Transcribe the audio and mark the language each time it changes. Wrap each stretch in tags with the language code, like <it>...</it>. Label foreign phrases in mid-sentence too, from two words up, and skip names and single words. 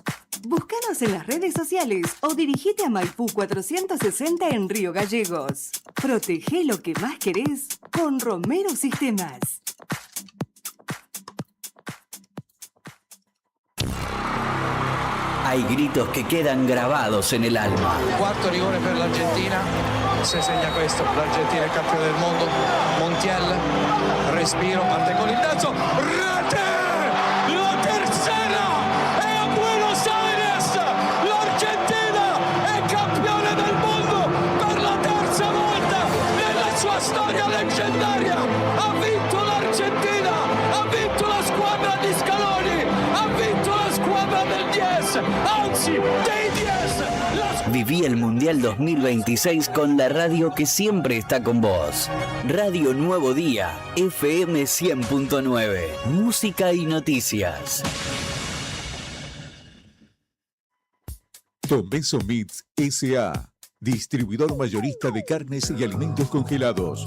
<es>Búscanos en las redes sociales o dirigite a Maipú 460 en Río Gallegos. Protege lo que más querés con Romero Sistemas. Hay gritos que quedan grabados en el alma.</es> <it>Quarto rigore per l'Argentina, se segna questo, l'Argentina è campione del mondo, Montiel, respiro, parte con il terzo, rete!</it> <es>La tercera</es> <it>è a Buenos Aires, l'Argentina è campione del mondo per la terza volta nella sua storia leggendaria, ha vinto l'Argentina, ha vinto la squadra di Scaloni, ha vinto la squadra del 10, anzi dei 10.</it> <es>Viví el Mundial 2026 con la radio que siempre está con vos. Radio Nuevo Día, FM 100.9. Música y noticias. Tomeso Meats S.A., distribuidor mayorista de carnes y alimentos congelados.</es>